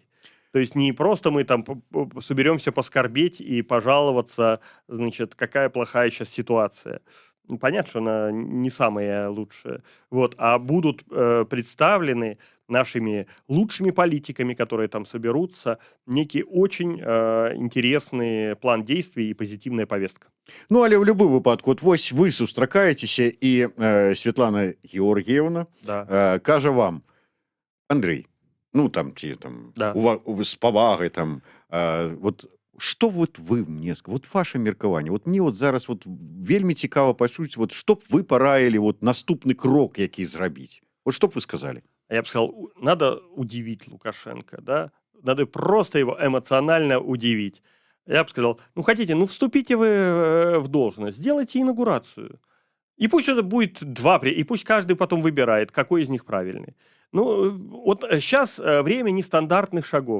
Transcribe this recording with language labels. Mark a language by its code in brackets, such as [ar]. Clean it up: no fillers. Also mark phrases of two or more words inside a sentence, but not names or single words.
[ru] То есть не просто мы там соберемся поскорбеть и пожаловаться, значит, какая плохая сейчас ситуация. Понятно, что она не самая лучшая. Вот. А будут представлены нашими лучшими политиками, которые там соберутся, некий очень интересный план действий и позитивная повестка. [be] Але ў любым выпадку, вось вы сустракаецеся, і Светлана Георгіевна кажа вам: Андрей, [ru] Да. [be] з павагай што вы мне, ваше меркаванне, мне зараз вельмі цікава пачуць, што б вы параілі наступны крок, які зрабіць? Што б вы сказалі? [ru] Я бы сказал, надо удивить Лукашенко, да? Надо просто его эмоционально удивить. Я бы сказал, ну хотите, ну вступите вы в должность, сделайте инаугурацию. И пусть это будет и пусть каждый потом выбирает, какой из них правильный. Ну, вот сейчас время нестандартных шагов.